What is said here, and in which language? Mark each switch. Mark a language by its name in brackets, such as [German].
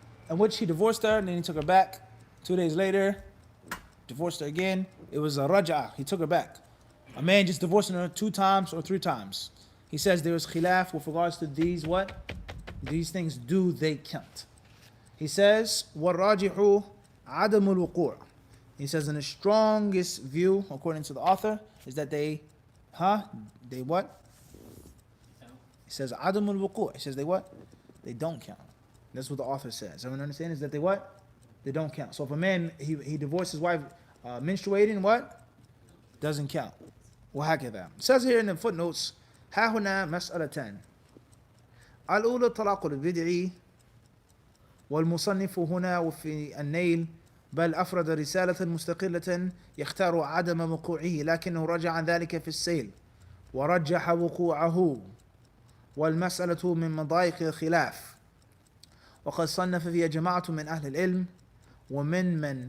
[English] In which he divorced her and then he took her back. 2 days later, divorced her again. It was a raj'ah. He took her back. A man just divorcing her 2 times or 3 times. He says there is khilaf with regards to these what? These things, do they count? He says, [Arabic] وَالرَّاجِحُ عَدَمُ الْوُقُوعِ. [English] He says, in the strongest view, according to the author, is that they what? He says, [Arabic] عَدَمُ الْوُقُوعِ. [English] He says, they what? They don't count. That's what the author says. Everyone understand? Is that they what? They don't count. So if a man, he divorced his wife menstruating, what? Doesn't count. [Arabic] وهكذا. [English] It says here in the footnotes, [Arabic] ها هنا مسألتان. الأولى طلاق البدع والمصنف هنا وفي النيل بل أفرد رسالة مستقلة يختار عدم وقوعه لكنه رجع عن ذلك في السيل ورجح وقوعه والمسألة من مضايق الخلاف وقد صنف فيها جماعة من أهل العلم ومن